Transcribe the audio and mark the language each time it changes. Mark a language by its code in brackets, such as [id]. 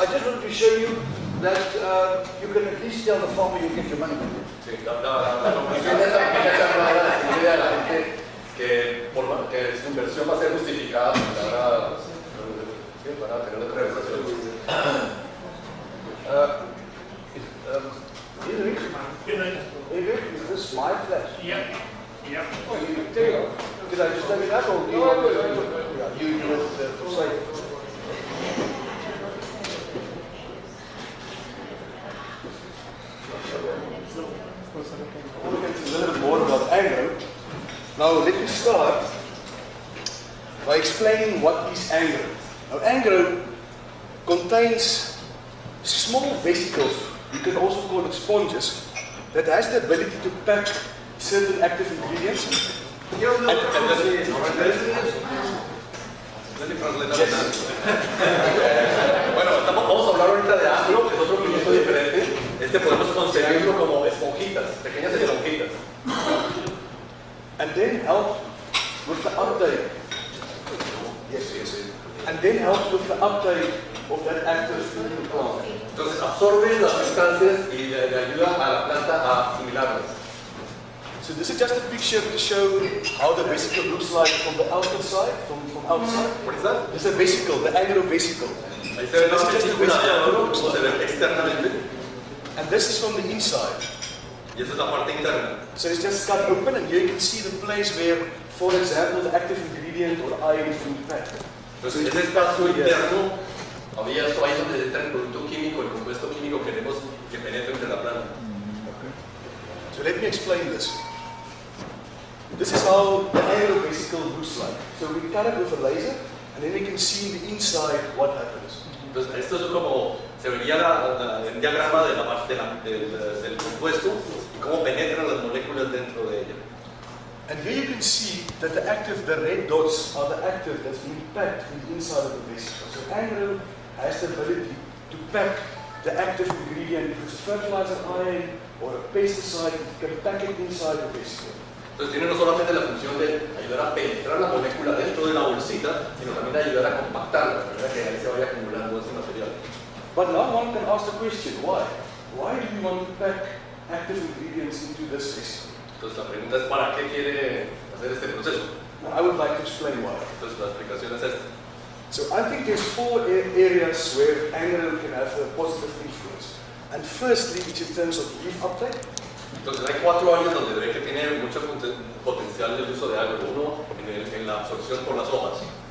[en] I just wanted to show you that you can at least tell the farmer you get your money back. [es] Sí, la conclusión de esta pequeña charla era decirle a la gente que su inversión va a ser justificada para tener una realización. [en] Eric, is this my flash? Yeah. Yeah. Did I just have it up or do you want to you do it for sake? I want to get a little bit more about agro. Now let me start by explaining what is agro. Now agro contains small vesicles, you can also call it sponges, that has the ability to pack certain active ingredients. [es] Bueno, vamos a hablar ahorita de agro, que es otro producto diferente. Podemos conseguirlo como esponjitas, pequeñas esponjitas. [en] And then help with the uptake. Yes. And then help with the uptake of that active food in the plant. [es] Entonces absorbe las sustancias y le ayuda a la planta a asimilarlas. [en] So this is just a picture to show how the vesicle looks like from the outer side, from outside. What is that? This is a vesicle, the agro vesicle. [es] Ahí se ve la vesícula de agro, como se ve externamente. [en] And this is from the inside. [es] Y esa es la parte interna. [en] So it's just cut open and here you can see the place where, for example, the active ingredient or iron is being packed. [es] Entonces ese espacio interno, ahí es donde entra el producto químico, el compuesto químico que queremos que penetre entre la planta. [en] So let me explain this. This is how the agro vesicle looks like. So we cut it with a laser and then you can see the inside what happens. [es] Entonces esto es como se vería el diagrama de la parte del compuesto y cómo penetran las moléculas dentro de ella. [en] And here you can see that the red dots are the active that's being packed in the inside of the vesicle. So agro has the ability to pack the active ingredient. If it's a fertilizer ion or a pesticide, it can pack it inside the vesicle. [es] Entonces tiene no solamente la función de ayudar a penetrar la molécula dentro de la bolsita, sino también de ayudar a compactarla, para que ahí se vaya acumulando ese material. [en] But now one can ask the question, why? Why do you want to pack active ingredients into this vesicle? [es] Entonces la pregunta es, ¿para qué quiere hacer este proceso? [en] Now, I would like to explain why. [es] Entonces la explicación es esta. [en] So I think there's four areas where agro can have a positive influence. And firstly, it's in terms of leaf uptake. [es] Entonces hay 4 áreas donde ve que tiene mucho potencial el uso de agro. Uno, en la absorción por las hojas.